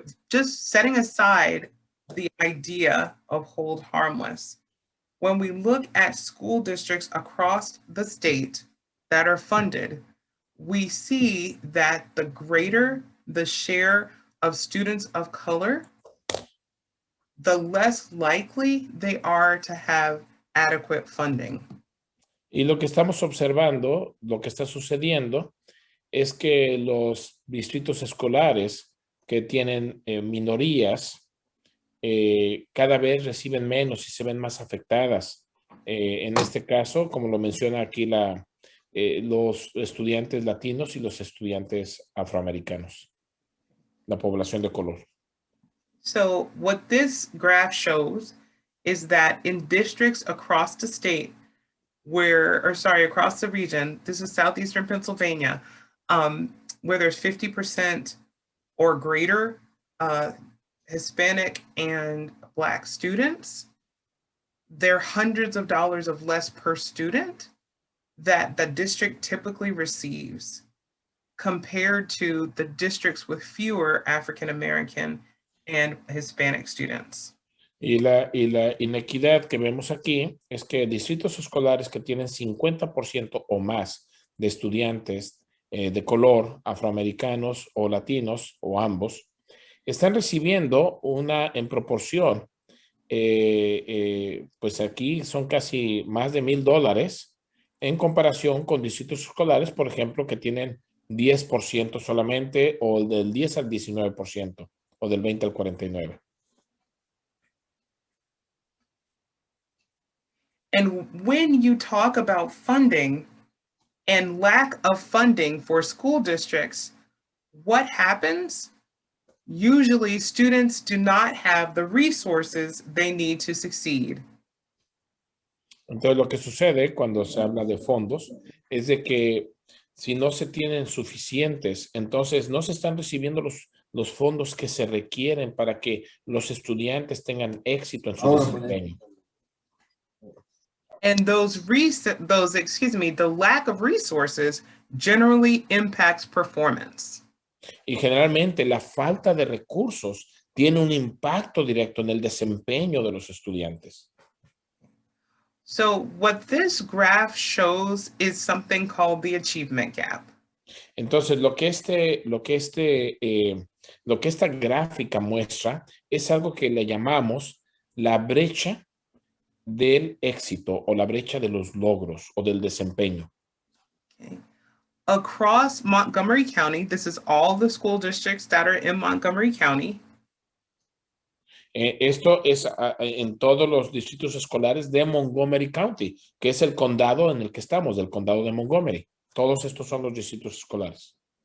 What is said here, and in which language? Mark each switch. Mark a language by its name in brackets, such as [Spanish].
[English] Just setting aside the idea of hold harmless, when we look at school districts across the state that are funded, we see that the greater the share of students of color, the less likely they are to have adequate funding. [Spanish] Y lo que estamos observando, lo que está sucediendo, es que los distritos escolares que tienen minorías cada vez reciben menos y se ven más afectadas. En este caso, como lo menciona aquí los estudiantes latinos y los estudiantes afroamericanos, la población de color. [English] So what this graph shows is that in districts across the state across the region, this is southeastern Pennsylvania, where there's 50% or greater Hispanic and Black students, there are hundreds of dollars of less per student that the district typically receives compared to the districts with fewer African American and Hispanic students. [Spanish] Y la inequidad que vemos aquí es que distritos escolares que tienen 50% o más de estudiantes de color, afroamericanos o latinos o ambos, están recibiendo en proporción, pues aquí son casi más de $1,000 en comparación con distritos escolares, por ejemplo, que tienen 10% solamente o del 10 al 19% o del 20 al 49%. [English] And when you talk about funding and lack of funding for school districts, what happens? Usually students do not have the resources they need to succeed. [Spanish] Entonces, lo que sucede cuando se habla de fondos es de que si no se tienen suficientes, entonces no se están recibiendo los fondos que se requieren para que los estudiantes tengan éxito en su desempeño. [English] And the lack of resources generally impacts performance. [Spanish] Y generalmente la falta de recursos tiene un impacto directo en el desempeño de los estudiantes. [English] So what this graph shows is something called the achievement gap. [Spanish] Entonces, lo que esta gráfica muestra es algo que le llamamos la brecha del éxito o la brecha de los logros o del desempeño. [English] Okay. Across Montgomery County, this is all the school districts that are in Montgomery County. [Spanish] Esto es en todos los distritos escolares de Montgomery County, que es el condado en el que estamos, del condado de Montgomery. Todos estos son los distritos escolares.